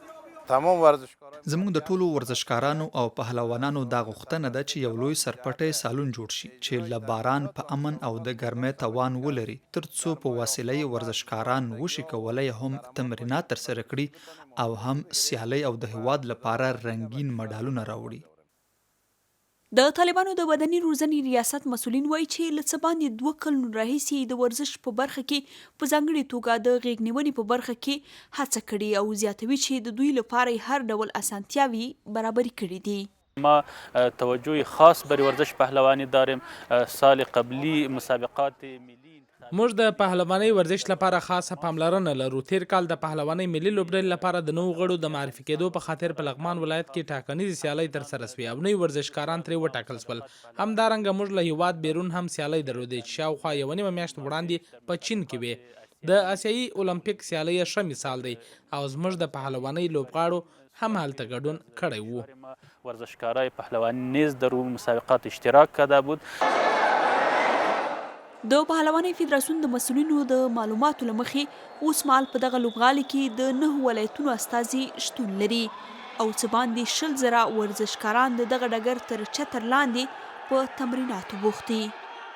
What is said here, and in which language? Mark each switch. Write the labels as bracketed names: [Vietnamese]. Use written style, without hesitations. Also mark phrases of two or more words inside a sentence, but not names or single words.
[Pashto] زموږ د ټولو ورزشکارانو او پهلوانانو دا غوښتنه ده چې یو لوی سرپټی سالون جوړ شي چې له باران په امن او د ګرمۍ توان ولري، ترڅو په وسیله یې ورزشکاران وشي کولی هم تمرینات ترسره کړي او هم سیالۍ او د هیواد لپاره رنګین مډالونه راوړي. د طالبانو د بدني روزنې ریاست مسؤلین وایي چې له څه باندې 2 کلونو راهیسې د ورزش په برخه کې په ځانګړې توګه د غیږ نیونې په برخه کې هڅه کړې او زیاتوي چې د دوی لپاره هر ډول اسانتیاوي برابرې کړي دي. [Persian] ما توجه خاص بر ورزش پهلوانی داریم. سال قبلی مسابقات ملی [Pashto] موږ د پهلوانۍ ورزش لپاره خاصه پاملرنه لرو. تیر کال د پهلوانۍ ملي لوبډلې لپاره د نوو غړو د معرفي کېدو په خاطر په لغمان ولایت کې ټاکنیزې سیالۍ ترسره سوې او نوي ورزشکاران ترې وټاکل شول. همدارنګه موږ له هیواد بیرون هم سیالۍ درلودې چې شاوخوا 1.5 میاشت وړاندې په چین کې وې. د اسیایي اولمپیک سیالۍ ښه مثال دی او زموږ د پهلوانۍ لوبغاړو هم هلته ګډون کړی و. [Persian] ورزشکارای پهلوانی نیز در اون مسابقات اشتراک کرده بود. [Pashto] د پهلوانۍ فدراسیون د مسؤلینو د معلوماتو له مخې اوس مهال په دغه لوبغالي کې د 9 ولایتونو استازي شتون لري او څه باندې 20,000 ورزشکاران د دغه ډګر تر چتر لاندې په تمریناتو بوخت دي.